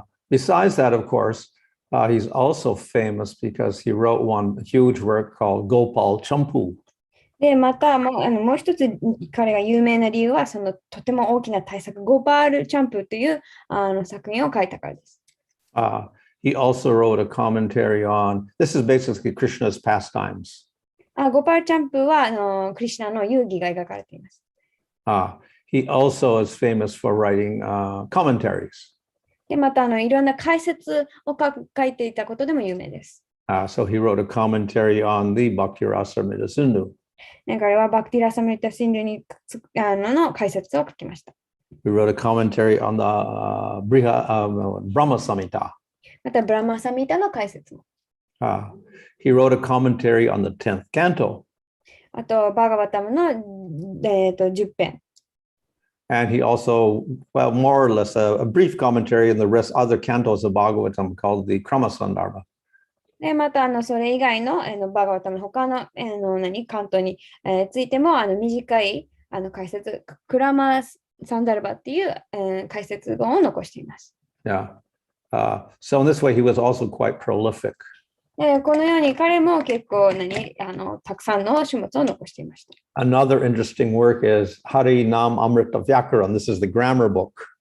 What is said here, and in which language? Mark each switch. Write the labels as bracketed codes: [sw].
[en] Besides that, of course, he's also famous because he wrote one huge work called Gopal Champu. [ja] で、またもう一つ彼が有名な理由は、そのとても大きな大作、ゴパール・チャンプという作品を書いたからです。 [en] He also wrote a commentary on, this is basically Krishna's pastimes. [ja] ゴパール・チャンプはクリシュナの遊戯が描かれています。 [en] He also is famous for writing commentaries. [ja] で、またいろんな解説を書いていたことでも有名です。 [en] So he wrote a commentary on the Bhakti Rasamrita Sindhu. [ja] 彼はバクティラサムリタシンドにの解説を書きました。 [en] He wrote a commentary on the Brahma Samhita. [ja] またブラマサミタの解説も。 [en] He wrote a commentary on the 10th canto. [ja] あと、バーガバタムの10編。 [en] And he also, well, more or less a brief commentary in the other cantos of Bhagavatam called the Kramasandarbha. [ja] で、またそれ以外のバーガバタムの他の関東についても短い解説、クラマサンダルバっていう解説本を残しています。 [en] Yeah. So in this way, he was also quite prolific. [ja] このように彼も結構たくさんの書物を残していました。 [en] Another interesting work is Harinam Amrita Vyakaran. This is the grammar book.